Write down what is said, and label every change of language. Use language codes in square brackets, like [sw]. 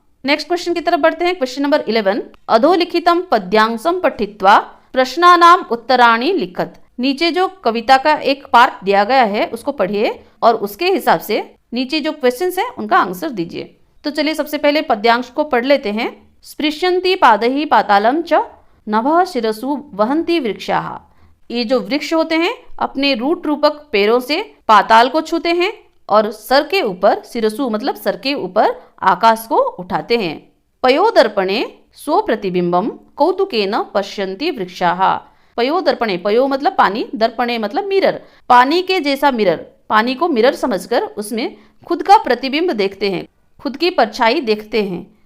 [hi] Next question की तरफ बढ़ते हैं। क्वेश्चन नंबर 11, [sa] अधोलिखितम पद्यांशम पठित्वा प्रश्नानाम उत्तराणि लिखत। [hi] नीचे जो कविता का एक पार्ट दिया गया है उसको पढ़िए और उसके हिसाब से नीचे जो क्वेश्चंस हैं उनका आंसर दीजिए। तो चलिए सबसे पहले पद्यांश को पढ़ लेते हैं। [sa] स्पृश्यन्ति पादैहि पातालं च नभः शिरसु वहन्ति वृक्षाः। [hi] ये जो वृक्ष होते हैं अपने रूट रूपक पैरों से पाताल को छूते हैं और सर के ऊपर, शिरसु मतलब सर के ऊपर आकाश को उठाते हैं। [sa] पयोदर्पणे स्वप्रतिबिंबम कौतुकेन पश्यन्ति वृक्षाः। [hi] पयोदर्पणे, पयो मतलब पानी, दर्पणे मतलब मिरर, पानी के जैसा मिरर, पानी को मिरर समझकर उसमें खुद का प्रतिबिंब देखते हैं, खुद की परछाई देखते हैं।